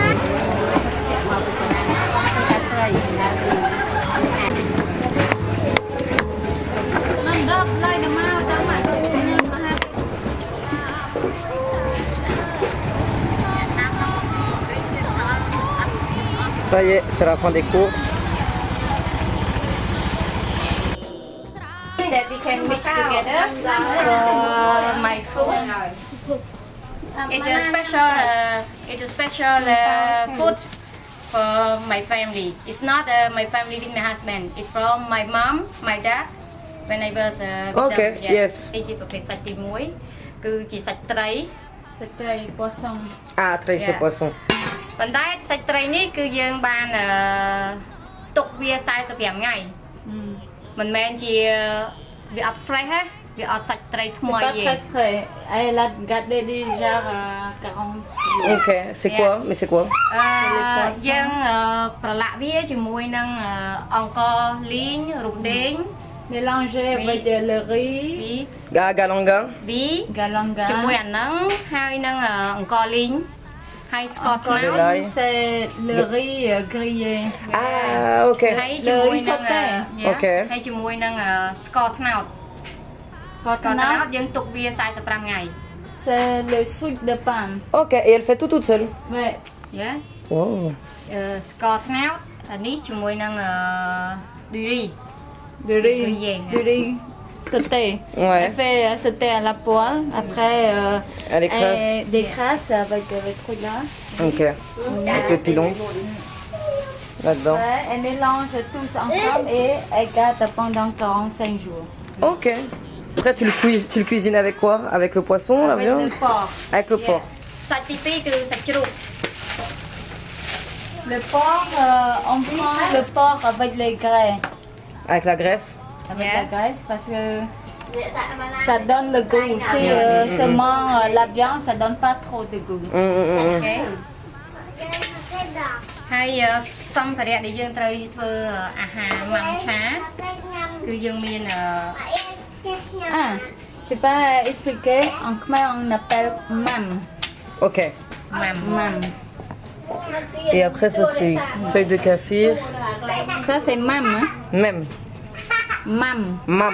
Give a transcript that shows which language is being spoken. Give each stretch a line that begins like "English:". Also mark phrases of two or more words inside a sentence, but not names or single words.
French: Ça y est, c'est la fin des courses.
English: That we can mix together for my food. It's a special food for my family. It's not my family with my husband. It's from my mom, my dad. When I was with Okay, them. yes.
Khmer: នេះជាប្រភេទសាច់ទី1គឺជាសាច់ត្រីសាច់ត្រី poisson.
French: Ah, Trey, c'est poisson.
Khmer: ប៉ុន្តែសាច់ត្រីនេះគឺយើងបានទុកវា45ថ្ងៃមិនមែនជាវាអត់ fresh ណាវាអត់សាច់ត្រីថ្មីទេ
French: C'est pas très frais. Elle a gardé déjà 40. Ok, c'est quoi? Mais c'est quoi?
Khmer: យើងប្រឡាក់វាជាមួយនឹងអង្ករលីងរំដេង
French: mélanger avec le riz Galanga.
Khmer: galanga ជាមួយអាហ្នឹងហើយនឹងអង្ករលីងហើយស្ករត្នោត
French: c'est le riz grillé Ah, ok.
Khmer: ហើយជាមួយនឹង
French: Ok.
Khmer: ហើយជាមួយនឹងស្ករត្នោតយើងទុកវា45ថ្ងៃ
French: c'est le sucre de pain. Ok, et elle fait tout toute seule? Ouais. Yeah. Oh.
Khmer: ស្ករត្នោតអានេះជាមួយនឹង
French: du riz du riz sauté. Ouais. Elle fait sauter à la poêle. Après, Elle écrase. Des crasses avec le truc là. Ok. Avec le pilon. Là-dedans. Ouais, elle mélange tout ensemble et elle garde pendant 45 jours. Ok. Après, tu le cuisines avec quoi? Avec le poisson, la Avec viande? le porc. Avec le porc. Sach Chrouk que Sach Chrouk. Le porc, on prend le porc avec les grains. Avec la graisse? Avec la graisse parce que ça donne le goût. Si seulement la viande, ça donne pas trop de goût.
Khmer: Ok. ហើយសម្ភារៈដែលយើងត្រូវធ្វើអាហារម៉ាំឆាគឺយើងមាន
French: je sais pas expliquer en khmère on appelle mam. Ok. Mam. Et après, ça, c'est feuille de kaffir. Ça, c'est mam. Hein? Même. Mam. Mam.